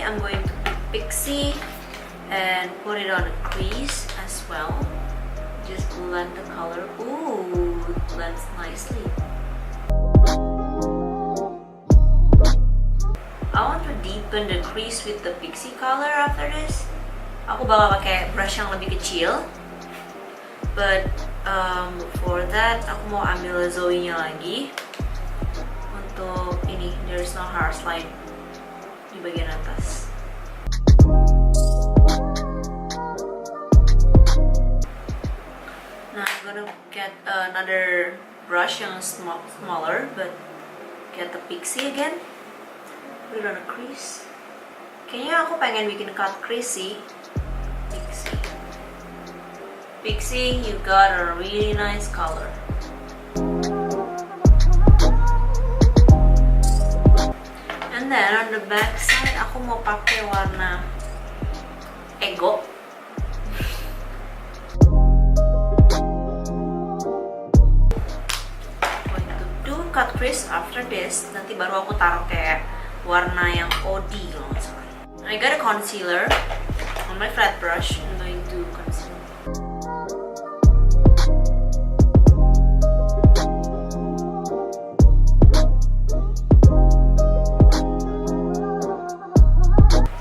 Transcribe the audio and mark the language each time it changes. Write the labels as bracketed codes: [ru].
[en] I'm going to pick pixie and put it on a crease as well. Just blend the color. Ooh, it blends nicely. I want to deepen the crease with the pixie color after this. [id] Aku bakal pakai brush yang lebih kecil, [en] but for that [id] aku mau ambil Zoe-nya lagi untuk ini. [en] There's no harsh line [id] di bagian atas. [en] Now I'm gonna get another brush yang smaller, but get the pixie again. Put it on a crease. [id] Kayaknya aku pengen bikin cut crease sih. [en] Pixie, you got a really nice color. And then on the back side, [id] aku mau pakai warna Ego. [en] Going to do cut crease after this. [id] Nanti baru aku taruh kayak warna yang OD kalau nggak salah. [en] I got a concealer on my flat brush. I'm going to conceal.